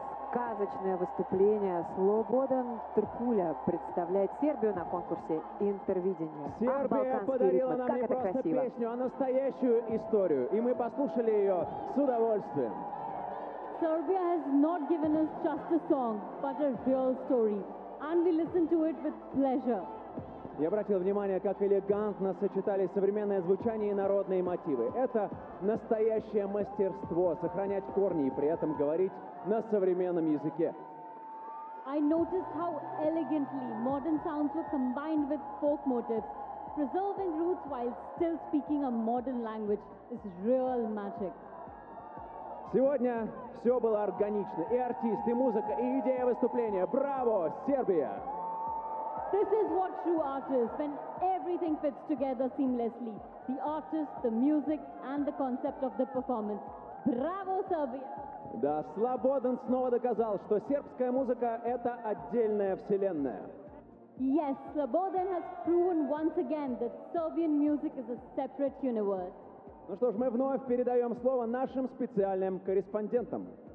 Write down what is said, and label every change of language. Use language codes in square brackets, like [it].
[ru] сказочное выступление. Слободан Тркуля представляет Сербию на конкурсе «Интервидение». Сербия подарила нам не просто песню, а настоящую историю. И мы послушали ее с удовольствием. [en] Serbia has not given us just a song, but a real story. And we listen to it with pleasure. [ru] Я обратил внимание, как элегантно сочетались современное звучание и народные мотивы. Это настоящее мастерство — сохранять корни и при этом говорить на современном языке. [en] I noticed how elegantly modern sounds were combined with folk motifs. Preserving roots while still speaking a modern language is real magic. [ru] Сегодня все было органично. И артист, и музыка, и идея выступления. Браво, Сербия! [en] This is what true art is, when everything fits together seamlessly. The artist, the music, and the concept of the performance. Bravo, Serbia! [ru] Да, Slobodan снова доказал, что сербская музыка — это отдельная вселенная. [en] Yes, Slobodan has proven once again that Serbian music is a separate universe. [ru] Ну что ж, мы вновь передаем слово нашим специальным корреспондентам.